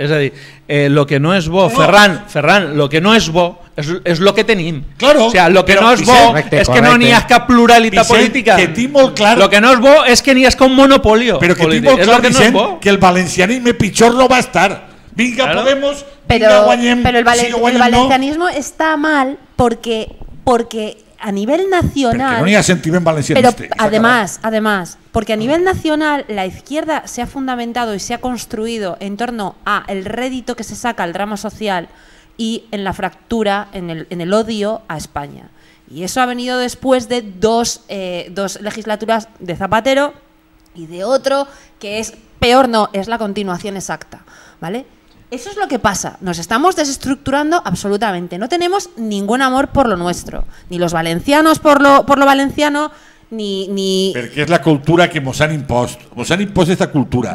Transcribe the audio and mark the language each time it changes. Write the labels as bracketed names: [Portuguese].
[Catalan] És a dir, lo que no és bo, Ferran, lo que no és bo és lo que tenim. Claro, [Spanish] o sea, [Catalan] lo que no és bo és que no n'hi ha cap pluralitat política. Que tinc molt clar... Lo que no és bo és que n'hi ha un monopolio però que tinc molt clar, Vicent, que el valencianisme pitjor no va estar. Vinga, Podemos, vinga, guanyem. [Spanish] Pero el valencianismo está mal porque a nivel nacional... Porque no hay sentimiento valencianista. Pero además, porque a nivel nacional la izquierda se ha fundamentado y se ha construido en torno a el rédito que se saca al drama social y en la fractura, en el odio a España. Y eso ha venido después de dos legislaturas de Zapatero y de otro que es peor, no, es la continuación exacta, ¿vale? Eso es lo que pasa, nos estamos desestructurando absolutamente, no tenemos ningún amor por lo nuestro, ni los valencianos por lo valenciano, ni... [Catalan] Perquè és la cultura que mos han impost esta cultura.